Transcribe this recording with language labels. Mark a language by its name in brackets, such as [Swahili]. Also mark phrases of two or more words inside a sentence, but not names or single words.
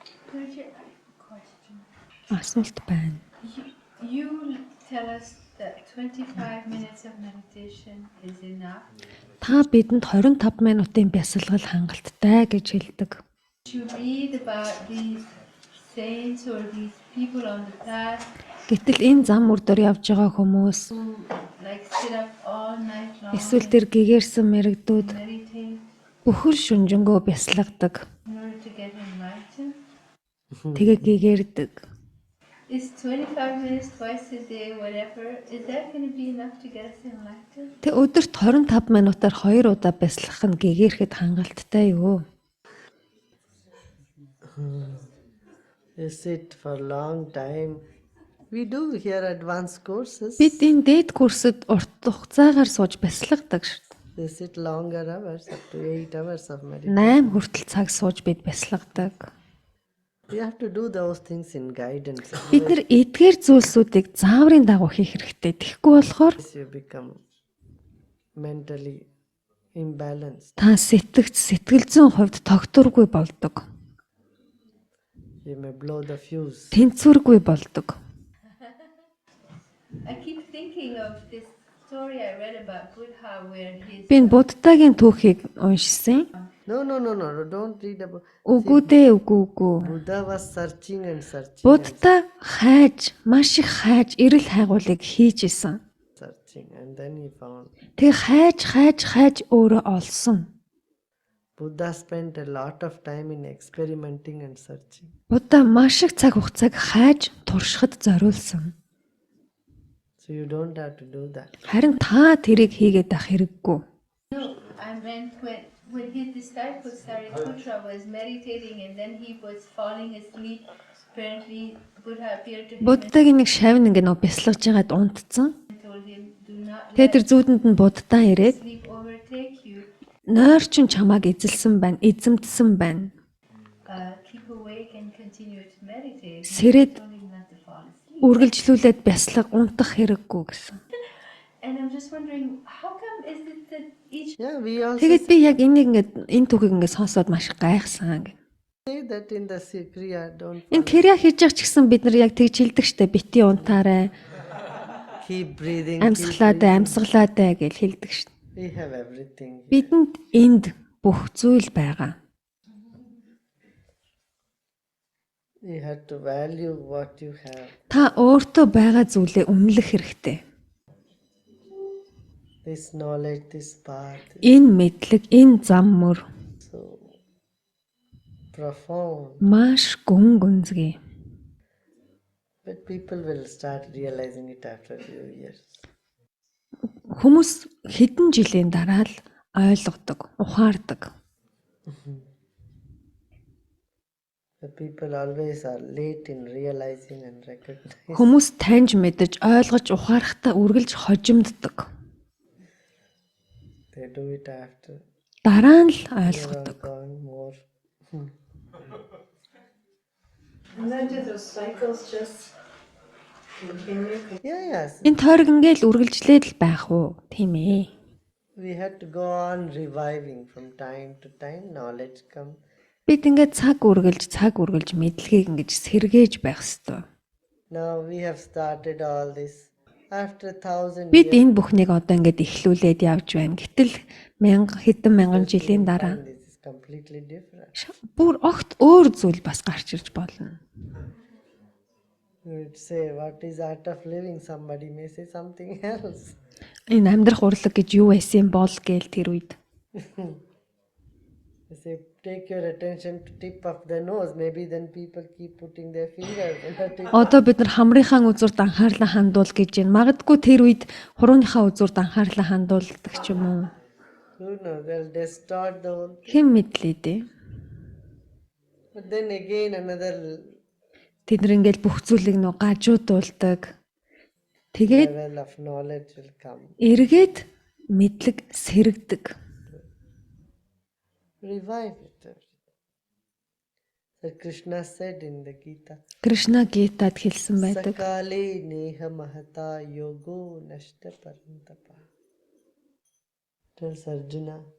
[English] Bridget, I have a question. [Mongolian] Асуулт байна. [English] You tell us that 25 minutes of meditation is enough. [Mongolian] Та бидэнд 25 минутын бясалгал хангалттай гэж хэлдэг. [English] To read about these saints or these people on the path [Mongolian] Гэтэл энэ зам мөрдөр явж байгаа хүмүүс [English] who like sit up all night long [Mongolian] эсвэл тэр гэгэрсэн мэрэгдүүд [English] and meditate [Mongolian] бүхэл шүнжэнгөө бясалгадаг. [English] in order to get enlightened. [Mongolian] Тэгээ гэгэрдэг. [English] Is 25 minutes twice a day, whatever, is that going to be enough to get us enlightened? [Mongolian] Тэг өдөрт 25 минутаар 2 удаа бясалгах нь гэгэрэхэд хангалттай юу? [English] You sit for a long time. We do here advanced courses. [Mongolian] Бид энэ дээд курсд урт хугацаагаар сууж бясалгадаг шүү дээ. [English] They sit longer hours, up to 8 hours of meditation. [Mongolian] 8 хүртэл цаг сууж бид бясалгадаг. [English] You have to do those things in guidance. [Mongolian] Бид нар эдгээр зүйлсүүдийг зааврын дагуу хийх хэрэгтэй. Тэгэхгүй болохоор [English] Otherwise you become mentally imbalanced. [Mongolian] та сэтгэл зүйн хувьд тогтворгүй болдог. [English] You may blow the fuse. [Mongolian] Тэнцвэргүй болдог. [English] I keep thinking of this story I read about Buddha where his [Mongolian] Би энэ Буддагийн түүхийг уншсан. [English] No, don't read about. [Mongolian] Үгүй дээ, үгүй. [English] Buddha was searching and searching [Mongolian] Будда маш их хайж, эрэл хайгуулыг хийж исэн. [English] and then he found. [Mongolian] Тэг хайж өөрөө олсон. [English] Buddha spent a lot of time in experimenting and searching. [Mongolian] Будда маш их цаг хугацааг хайж, туршихад зориулсан. [English] So you don't have to do that. [Mongolian] Харин та тэрийг хийгээд ах хэрэггүй. [English] No, I meant when his disciple Sariputta was meditating and then he was falling asleep. Apparently, Buddha appeared to him [Mongolian] Буддагийн нэг шавн ингээ нөө бясалгаж байгаад унтцсан. [English] and told him, "Do not [Mongolian] Тэгээ тэр [English] let [Mongolian] зүүдэнд нь Буддаа ирээд [English] sleep overtake you. [Mongolian] нойрчин чамааг эзэлсэн байна, эзэмдсэн байна. [English] Keep awake and continue to meditate." [Mongolian] Сэрээд [English] Told him not to fall asleep. [Mongolian] үргэлжлүүлээд бяслаг унтах хэрэггүй гэсэн. [English] And I'm just wondering, how come is it that each Yeah, we also [Mongolian] Тэгээд би яг энийг энэ түүхийг ингээ сонсоод маш гайхсан гэх. [English] say that in the Kriya, don't [Mongolian] Энэ крия хийж явах ч гэсэн бид нар яг тэгж хэлдэг штэ бити унтаарай, [English] keep breathing. [Mongolian] амьсгалаатай гэж хэлдэг штэ. [English] We have everything. [Mongolian] Бидэнд энд бүх зүйл байгаа. [English] You have to value what you have. [Mongolian] Та өөртөө байгаа зүйлээ үнэлэх хэрэгтэй. [English] This knowledge, this path is [Mongolian] Энэ мэдлэг, энэ зам мөр [English] so profound. [Mongolian] маш гүн гүнзгий. [English] But people will start realizing it after a few years. [Mongolian] Хүмүүс хэдэн жилийн дараа л ойлгодог, ухаардаг. [English] The people always are late in realizing and recognizing. [Mongolian] Хүмүүс таньж мэдэж, ойлгож, ухаарахтаа үргэлж хожимддог. [English] They do it after [Mongolian] Дараа нь л [English] they [Mongolian] ойлгодог. [English] have gone more. And then do those cycles just continue? Yes. [Mongolian] Энэ тойрог ингээл үргэлжлээд л байх уу? Тийм ээ. [English] We had to go on reviving from time to time. Knowledge come. [Mongolian] Бид ингээд цаг үргэлж мэдлэгийг ингэж сэргээж байх ёстой. [English] Now we have started all this after 1000 [Mongolian] Бид [English] years. [Mongolian] энэ бүхнийг одоо ингээд эхлүүлээд явж байна. Гэтэл хэдэн мянган жилийн дараа [English] And this is completely different. [Mongolian] бүр огт өөр зүйл бас гарч ирж болно. [English] You would say, what is art of living? Somebody may say something else. [Mongolian] Энэ амьдрах урлаг гэж юу байсан бол гээл тэр үед. [English] You say, take your attention to tip of the nose. Maybe then people keep putting their fingers in the tip. [Mongolian] Одоо бид нар хамрынхаа үзүүрт анхаарлаа хандуул гэж байна. Магадгүй тэр үед хурууныхаа үзүүрт анхаарлаа хандуулдаг ч юм уу. [English] Who knows? They'll distort the whole thing. [Mongolian] Хэн мэдлээ дээ. [English] But then again another [Mongolian] Тэд нар ингээл бүх зүйлийг нөө гажуудуулдаг. Тэгээд [English] level of knowledge will come. [Mongolian] эргээд мэдлэг сэргдэг. [English] Revive it. So Krishna said in the Gita, [Mongolian] Кришна Гитад хэлсэн байдаг. [Sanskrit] Sakale neha mahata yogo nashta parantapa. [English] Tells Arjuna.